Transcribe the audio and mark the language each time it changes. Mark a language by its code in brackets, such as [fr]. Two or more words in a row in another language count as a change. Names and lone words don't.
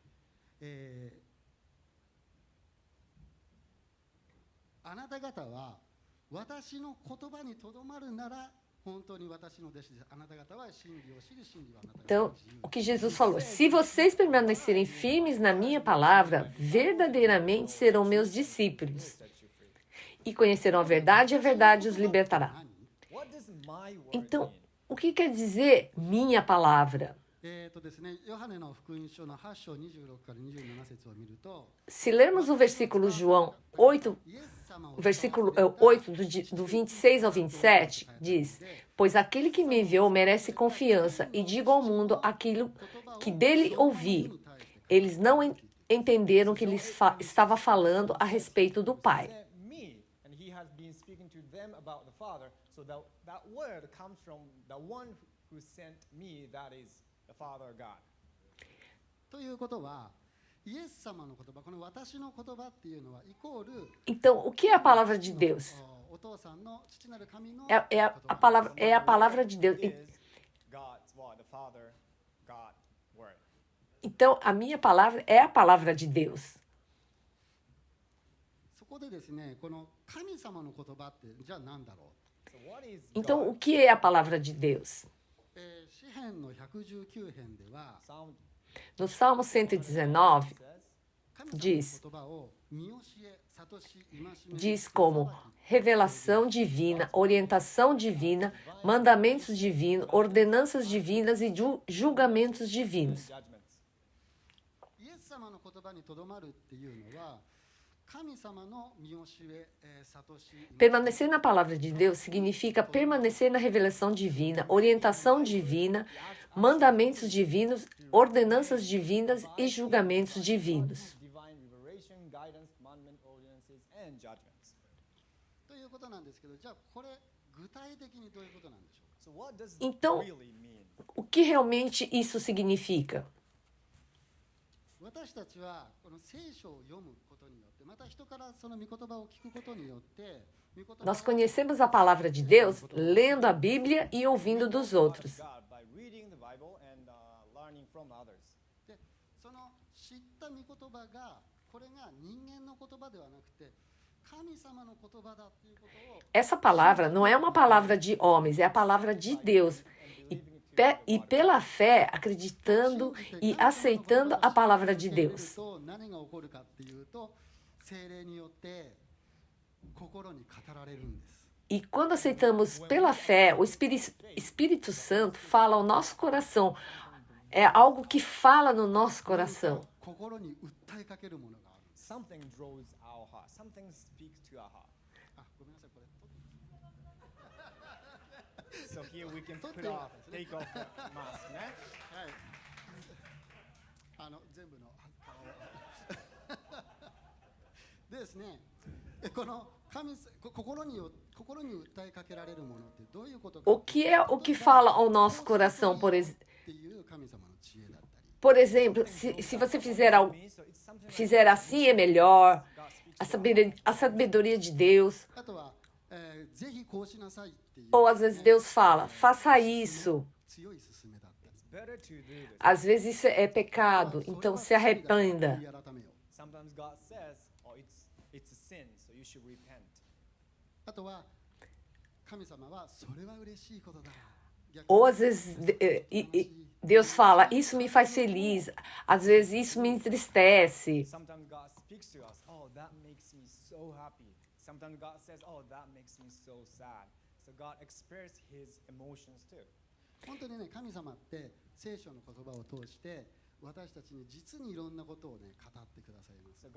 [pt] Então, o que Jesus falou? Se vocês permanecerem firmes na minha palavra, verdadeiramente serão meus discípulos. e conhecerão a verdade os libertará. [en] 何 What does my word [pt] Então, [en] mean? [pt] o que quer dizer minha palavra? [ja] ですね、ヨハネの福音書の8章26から27節を見ると、 [pt] Se lermos o versículo João 8, [ja] イエス様を [pt] o versículo 8, do 26 ao 27, diz: Pois aquele que me enviou merece confiança, e digo ao mundo aquilo que dele ouvi. Eles não entenderam que ele estava falando a respeito do Pai. [en] Sent me, and he has been speaking to them about the Father. So that word comes from the one who sent me, that is the Father God. [ja] ということは、イエス様の言葉、この私の言葉っていうのはイコール [pt] Então, o que é a palavra de Deus? [ja] お父さんの父なる神の [pt] É a palavra de Deus. [en] Is God's word, the Father, God word. [pt] Então, a minha palavra é a palavra de Deus. [ja] そこでですね、この神様の言葉ってじゃあ何だろ [en] So what is [pt] Então, o [en] God? [pt] que é a palavra de Deus? [ja] う、詩編の119編では [en] Psalm [pt] No Salmo 119, [en] says, [ja] 神様の [pt] diz [ja] 言葉を見教え、諭し、戒め [pt] diz como revelação divina, orientação divina, mandamentos divinos, ordenanças divinas e julgamentos divinos. [en] judgments. [ja] イエス様の言葉にとどまるっていうのは神様の見教え、諭し、 [pt] Permanecer na palavra de Deus significa permanecer na revelação divina, orientação divina, mandamentos divinos, ordenanças divinas e julgamentos divinos. [en] Divine revelation, guidance, commandment, ordinances, and judgments. [ja] ということなんですけど、じゃあこれ具体的にどういうことなんでしょうか。 [en] So what does [pt] Então- [en] really mean? [pt] O que realmente isso significa? [ja] 私たちはこの聖書を読むことによって、また人からその御言葉を聞くことによって、御言葉を [pt] Nós conhecemos a palavra de Deus lendo a Bíblia e ouvindo dos outros. [en] God by reading the Bible and learning from others. [ja] でその知った御言葉がこれが人間の言葉ではなくて神様の言葉だっていうことを [pt] Essa palavra não é uma palavra de homens, é a palavra de Deus. E pela fé, acreditando e aceitando a palavra de Deus. [ja] 何が起こるかっていうと聖霊によって心に語られるんです。 [pt] E quando aceitamos pela fé, o Espírito Santo fala ao nosso coração. É algo que fala no nosso coração. [ja] 心に訴えかけるものがあるんです。 [en] Something draws our heart. Something speaks to our heart. [ja] あ、ごめんなさいこれ。 [en] So here we can Put put the- off, take off the mask, né? [ja] はい。全部の顔を。でですね、この心に訴えかけられるものってどういうことか。 [pt] O que é o que fala ao nosso coração, [ja] っていう神様の知恵だったり。 [pt] por exemplo, se você fizer algo, [en] So it's something like [pt] fizer assim é melhor, [en] God speaks [pt] a sabedoria de Deus, [ja] あとは、ぜひこうしなさいっていう、 [pt] ou às vezes Deus fala, faça isso. [ja] 強い勧めだったり。 [en] better to do this. [pt] Às vezes isso é pecado, então se arrependa. [ja] 悔い改めよう。 [en] Sometimes God says, oh, it's a sin, so you should repent. [ja] あとは神様はそれは嬉しいことだ。 [pt] Ou às vezes Deus fala, isso me faz feliz, às vezes isso me entristece. [en] Sometimes God speaks to us, oh, that makes me so happy. Sometimes God says, oh, that makes me so sad. So God expresses his emotions too. [ja] 本当にね、神様って聖書の言葉を通して私たちに実にいろんなことをね語ってくださいます。